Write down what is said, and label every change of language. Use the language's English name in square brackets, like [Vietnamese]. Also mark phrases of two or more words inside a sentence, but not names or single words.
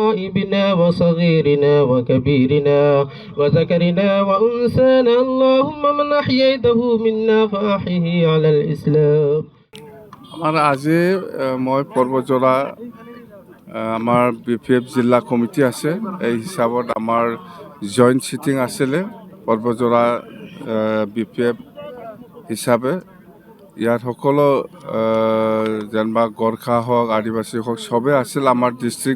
[Arabic] غائبنا وصغيرنا وكبيرنا وذكرنا وأنثانا اللهم من أحييته منا فأحيه على الإسلام. [Assamese] আমার আজি মই পৰ্বজৰা আমাৰ BPF জিলা কমিটি আছে এই হিচাপত আমাৰ [English] joint sitting [Assamese] আছিলে পৰ্বজৰা BPF হিচাপে ইয়াত সকলো যেনবা গোৰ্খা হওক আদিবাসী হওক সবে আছিল আমাৰ ডিষ্ট্ৰিক্ট